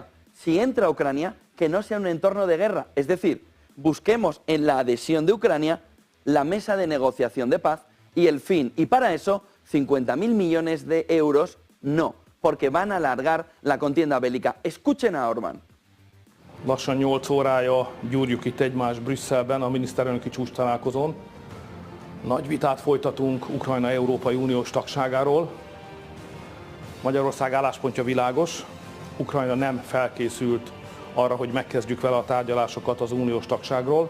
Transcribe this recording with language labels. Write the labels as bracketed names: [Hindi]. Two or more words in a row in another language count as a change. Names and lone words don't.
[Spanish] Si entra Ucrania, que no sea un entorno de guerra. Es decir, busquemos en la adhesión de Ucrania la mesa de negociación de paz y el fin. Y para eso, 50.000 millones de euros no, porque van a alargar la contienda bélica. Escuchen a Orbán. [Hungarian] Lassan 8 órája gyúrjuk itt egymást Brüsszelben a miniszterelnöki csúcstalálkozón. Nagy vitát folytatunk Ukrajna Európai Uniós tagságáról. Magyarország álláspontja világos. Ukrajna nem felkészült arra, hogy megkezdjük vele a tárgyalásokat az uniós tagságról.